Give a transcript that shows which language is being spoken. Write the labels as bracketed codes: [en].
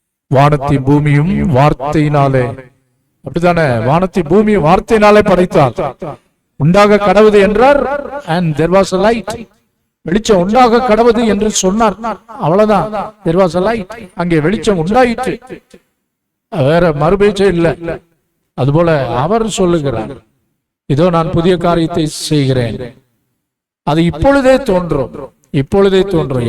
[ta] வானத்தை பூமியும் வார்த்தையினாலே, அப்படித்தானே, வானத்தை பூமியும் வார்த்தையினாலே படைத்தார். உண்டாக கடவுது என்றார், [en] and there was a light. [ta] வெளிச்சம் உண்டாக கடவுது என்று சொன்னார், அவ்வளவுதான். [en] there was a light. [ta] அங்கே வெளிச்சம் உண்டாயிற்று, வேற மறுபேச்சே இல்லை. அதுபோல அவர் சொல்லுகிறார், இதோ நான் புதிய காரியத்தை செய்கிறேன், அது இப்பொழுதே தோன்றும், இப்பொழுதே தோன்றும்.